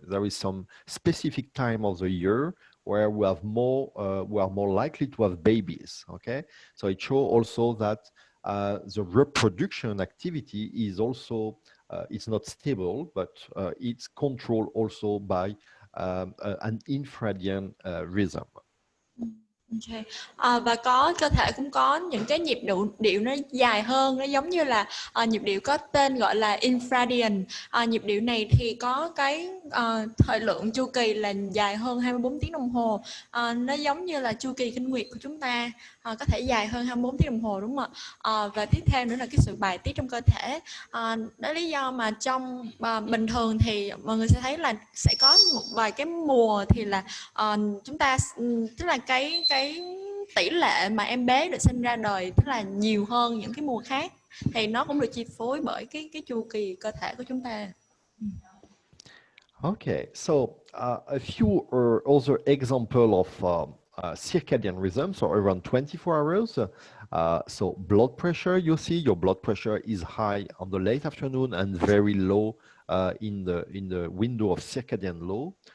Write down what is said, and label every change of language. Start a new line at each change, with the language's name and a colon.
English: There is some specific time of the year where we are more likely to have babies. Okay, so it shows also that the reproduction activity is also it's not stable, but it's controlled also by an infradian rhythm. Okay.
Vietnamese: Và cơ thể cũng có những cái nhịp điệu nó dài hơn, nó giống như là nhịp điệu có tên gọi là infradian. Nhịp điệu này thì có cái thời lượng chu kỳ là dài hơn 24 tiếng đồng hồ. Nó giống như là chu kỳ kinh nguyệt của chúng ta, có thể dài hơn 24 tiếng đồng hồ, đúng không ạ? Và tiếp theo nữa là cái sự bài tiết trong cơ thể. Đó là lý do mà trong bình thường thì mọi người sẽ thấy là sẽ có một vài cái mùa thì là chúng ta, tức là cái tỷ lệ mà em bé được sinh ra đời tức là nhiều hơn những cái mùa khác. thì nó cũng được chi phối bởi cái chu kỳ cơ thể của chúng ta.
English: Okay, so a few other example of circadian rhythms, or around 24 hours. So blood pressure, you see your blood pressure is high on the late afternoon and very low in the window of circadian low.